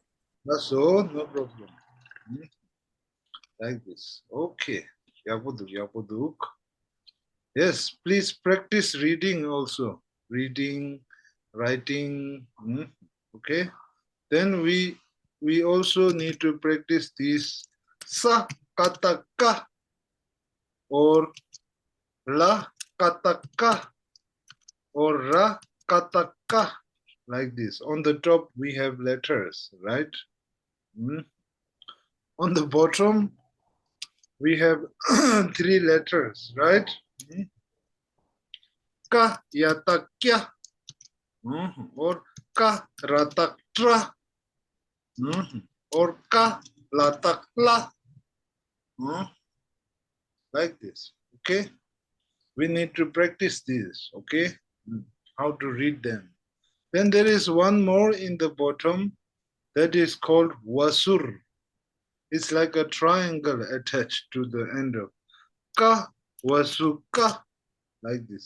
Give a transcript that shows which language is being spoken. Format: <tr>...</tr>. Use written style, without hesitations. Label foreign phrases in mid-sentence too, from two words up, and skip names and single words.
<en>That's all. No problem. Like this. Okay. Yapuduk. Yes, please practice reading also. Reading, writing. Okay. Then we also need to practice this sa kata ka or la kata ka or ra kata ka. Like this. On the top we have letters, right? On the bottom we have 3 letters, right? Ka yata kya, or ka ratak tra, or ka latak la, like this. Okay, we need to practice this. Okay, how to read them. Then there is one more in the bottom that is called wasur. It's like a triangle attached to the end of ka, wasuka, like this.</en>